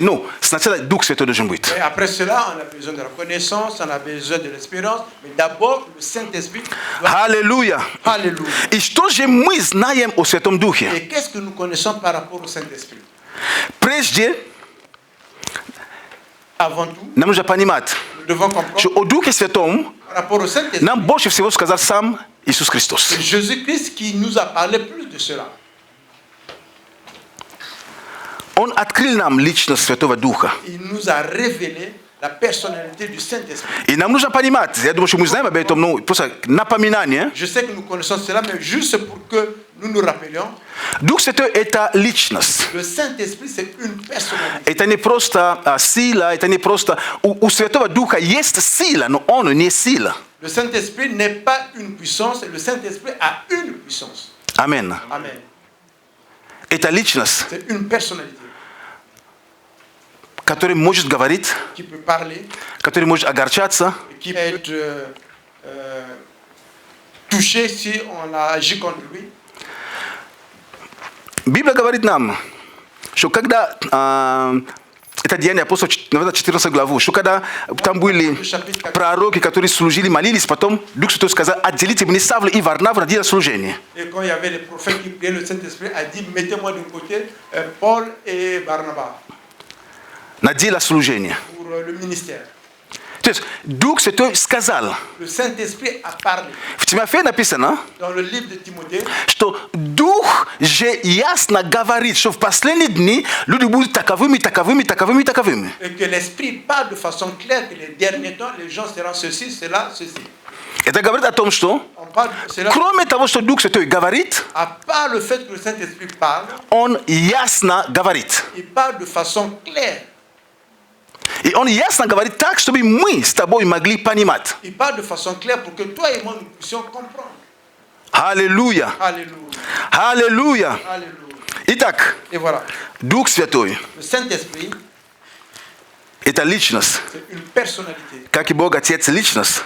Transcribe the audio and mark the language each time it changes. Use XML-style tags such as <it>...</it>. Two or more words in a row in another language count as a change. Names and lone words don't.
<ru>Но сначала Дух Святой должен быть.</ru> <fr>Et après cela, on a besoin de la connaissance, on a besoin de l'expérience, mais d'abord, le Saint-Esprit doit...</fr> <ru>Аллилуйя.</ru> <fr>Alléluia.</fr> <ru>И что же мы знаем о Святом Духе?</ru> <fr>Et qu'est-ce que nous connaissons par rapport au Saint-Esprit?</fr> <ru>Прежде</ru> <fr>Avant tout,</fr> <ru>нам нужно понимать,</ru> <fr>nous devons comprendre</fr> <ru>что о Духе Святом</ru> <fr>par rapport au Saint-Esprit,</fr> <ru>нам больше всего сказал сам Иисус Христос.</ru> <fr>c'est Jésus-Christ qui nous a parlé plus de cela.</fr> <ru>Он открыл нам личность Святого Духа.</ru> <fr>Il nous a révélé la personnalité du Saint-Esprit.</fr> <ru>И нам нужно понимать, я думаю, что мы знаем об этом, но просто напоминание.</ru> <fr>Je sais que nous connaissons cela, mais juste pour que nous nous rappelions,</fr> <ru>Дух Святой – это личность.</ru> <fr>le Saint-Esprit, c'est une personnalité.</fr> <ru>Это не просто сила, это не просто... У Святого Духа есть сила, но он не сила.</ru> <fr>Le Saint-Esprit n'est pas une puissance, le Saint-Esprit a une puissance.</fr> <ru>Аминь.</ru> <fr>Amen.</fr> <ru>Это личность,</ru> <fr>C'est une personnalité</fr> <ru>которая может говорить,</ru> <fr>qui peut parler,</fr> <ru>которая может огорчаться,</ru> <fr>qui peut être touché si on a agi contre lui.</fr> <ru>Библия говорит нам, что когда это Деяния апостолов, 14 главу, что когда там были пророки, которые служили, молились, потом Дух Святой сказал, отделите мне Савла и Варнаву на дело служения.</ru> <fr>Et quand il y avait les prophètes qui priaient, le Saint-Esprit a dit, mettez-moi d'un côté Paul et Barnabas</fr> <ru>На дело служения.</ru> <fr>pour le ministère.</fr> <ru>То есть Дух Святой сказал.</ru> <fr>Le Saint-Esprit a parlé.</fr> <ru>В Тимофея написано,</ru> <fr>Dans le livre de Timothée,</fr> <ru>что Дух же ясно говорит, что в последние дни люди будут таковыми, таковыми, таковыми, таковыми.</ru> <fr>et que l'Esprit parle de façon claire que les derniers temps, les gens seront ceci, cela, ceci.</fr> <ru>Это говорит о том, что</ru> <fr>On parle de cela,</fr> <ru>кроме того, что Дух Святой говорит,</ru> <fr>à part le fait que le Saint-Esprit parle,</fr> <ru>Он ясно говорит.</ru> <fr>il parle de façon claire.</fr> <ru>И Он ясно говорит так, чтобы мы с тобой могли понимать.</ru> <fr>Il parle de façon claire pour que toi et moi nous puissions comprendre.</fr> <ru>Аллилуйя!</ru> <fr>Alléluia.</fr> <ru>Аллилуйя!</ru> <fr>Alléluia.</fr> <ru>Итак,</ru> <fr>Et voilà.</fr> <ru>Дух Святой</ru> <fr>Le Saint-Esprit, –</fr> <ru>это личность.</ru> <fr>c'est une personnalité.</fr> <ru>Как и Бог Отец – личность.</ru>